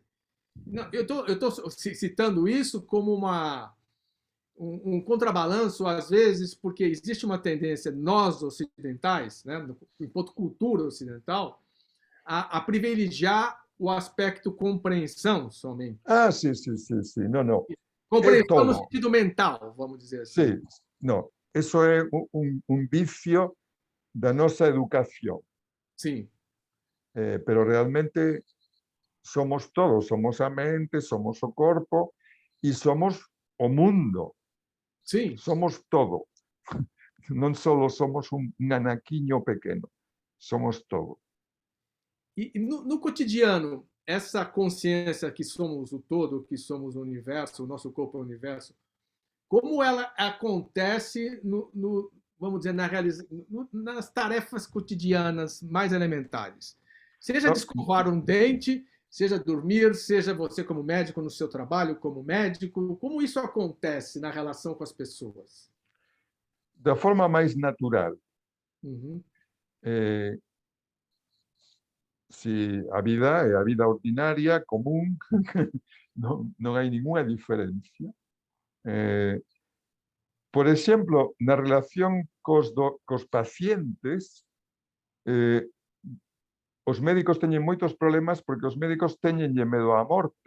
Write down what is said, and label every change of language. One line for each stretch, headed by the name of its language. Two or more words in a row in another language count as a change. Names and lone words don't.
Portuguese: Não, eu estou citando isso como um contrabalanço, às vezes, porque existe uma tendência, nós ocidentais, né, enquanto cultura ocidental, a privilegiar o aspecto compreensão somente. Sim. Não. é Compreensão no todo. sentido mental, vamos dizer assim.
Galician: Sí, no, eso é un vicio da nosa educación,
Portuguese: Sim,
Galician: pero realmente somos todos, somos a mente, somos o corpo e somos o mundo,
Portuguese: sim.
Galician: somos todo. Non só somos un anaquiño pequeno, somos todo.
Portuguese: E no cotidiano, essa consciência que somos o todo, que somos o universo, o nosso corpo é o universo, como ela acontece vamos dizer, nas tarefas cotidianas mais elementares? Seja
Galician: No,
Portuguese: descovar um dente, seja dormir, seja você como médico no seu trabalho como médico, como isso acontece na relação com as pessoas?
Galician: da forma máis natural. Uhum. Eh, si a vida é a vida ordinaria, común, non hai ninguna diferencia. Eh, por exemplo, na relación cos pacientes, eh, os médicos teñen moitos problemas porque os médicos teñenlle medo á morte